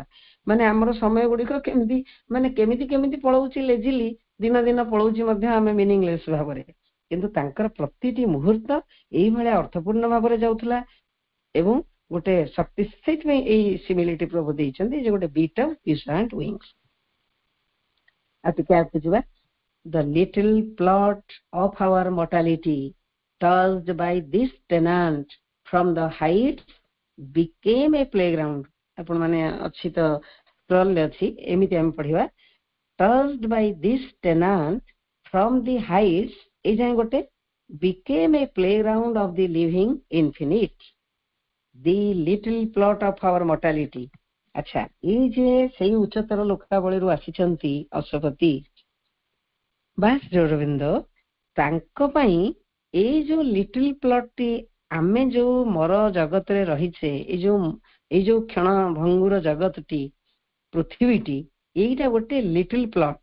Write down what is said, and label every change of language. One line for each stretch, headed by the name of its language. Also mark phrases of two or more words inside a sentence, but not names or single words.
Odia: ମାନେ ଆମର ସମୟ ଗୁଡିକ କେମିତି କେମିତି ପଳଉଛି ଲେଜିଲି, ଦିନ ଦିନ ପଳଉଛି ମଧ୍ୟ ଆମେ ମିନିଂଲେସ୍ ଭାବରେ, କିନ୍ତୁ ତାଙ୍କର ପ୍ରତିଟି ମୁହୂର୍ତ୍ତ ଏଇଭଳିଆ ଅର୍ଥପୂର୍ଣ୍ଣ ଭାବରେ ଯାଉଥିଲା। ଏବଂ ଗୋଟେ ଶକ୍ତି, ସେଇଥିପାଇଁ ଏଇ ସିମିଲିଟି ପ୍ରଭୁ ଦେଇଛନ୍ତି ଯେ ଗୋଟେ
English: bit of puissant wings.
Odia: ଆଉ ଟିକେ ଆଗକୁ ଯିବା।
English: The little plot of our mortality touched by this tenant from the heights became a playground.
Odia: ଆପଣ ମାନେ ଅଛି ତ ସ୍କ୍ରଲ୍ ରେ ଅଛି, ଏମିତି ଆମେ ପଢିବା,
English: touched by this tenant from the heights,
Odia: ଏଇ ଯାଏ ଗୋଟେ
English: became a playground of the living infinite. The little plot of our mortality.
Odia: ଆଚ୍ଛା, ଏଇ ଯେ ସେଇ ଉଚ୍ଚତର ଲୋକାବଳୀରୁ ଆସିଛନ୍ତି ଅଶ୍ୱପତି ବାସରବିନ୍ଦ, ତାଙ୍କ ପାଇଁ ଏଇ ଯୋଉ
English: little plotଟି,
Odia: ଆମେ ଯୋଉ ମର ଜଗତରେ ରହିଛେ, ଏଇ ଯୋଉ କ୍ଷଣ ଭଙ୍ଗୁର ଜଗତଟି, ପୃଥିବୀଟି, ଏଇଟା ଗୋଟେ
English: little plot.